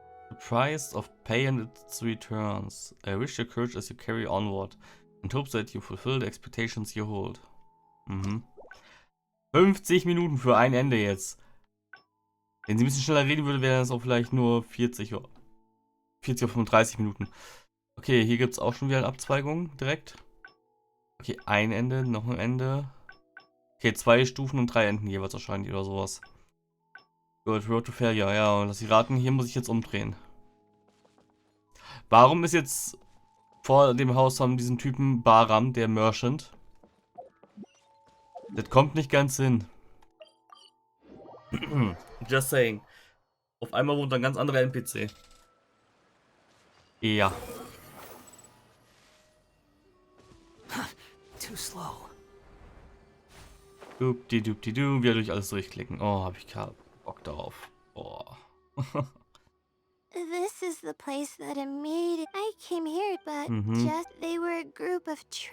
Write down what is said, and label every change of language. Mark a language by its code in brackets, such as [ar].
[en] The price of pay and its returns. I wish you courage as you carry onward and hope that you fulfill the expectations you hold. [de] 50 Minuten für ein Ende jetzt. Wenn sie ein bisschen schneller reden würde, wären das auch vielleicht nur 40 oder 35 Minuten. Okay, hier gibt es auch schon wieder eine Abzweigung direkt. Okay, ein Ende, noch ein Ende. Okay, 2 Stufen und 3 Enden jeweils wahrscheinlich oder sowas. Good, Road to Failure, ja, und lass Sie raten, hier muss ich jetzt umdrehen. Warum ist jetzt vor dem Haus von diesem Typen Baram, der Merchant? Das kommt nicht ganz hin. [en] Just saying. [de] Auf einmal wohnt ein ganz anderer NPC. Ja. [en] Too slow. Dupdi-dupdi-du. [de] Wieder durch alles durchklicken. Oh, hab ich gerade Bock darauf. Boah. [en] This is the place that I came here, but just they were a group of